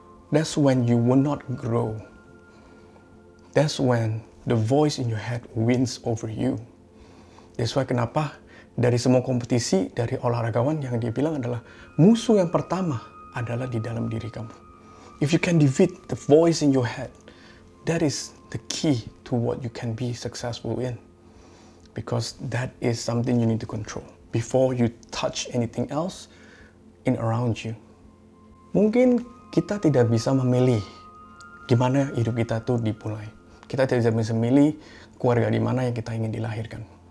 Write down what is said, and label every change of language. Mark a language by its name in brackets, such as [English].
[English] That's when you will not grow. That's when the voice in your head wins over you. That's why [Indonesian] kenapa dari semua kompetisi, dari olahragawan yang dia bilang adalah musuh yang pertama adalah di dalam diri kamu. [English] If you can defeat the voice in your head, that is the key to what you can be successful in. Because that is something you need to control before you touch anything else in around you. [Indonesian] Mungkin kita tidak bisa memilih gimana hidup kita tuh dimulai. Kita tidak bisa memilih keluarga di mana yang kita ingin dilahirkan.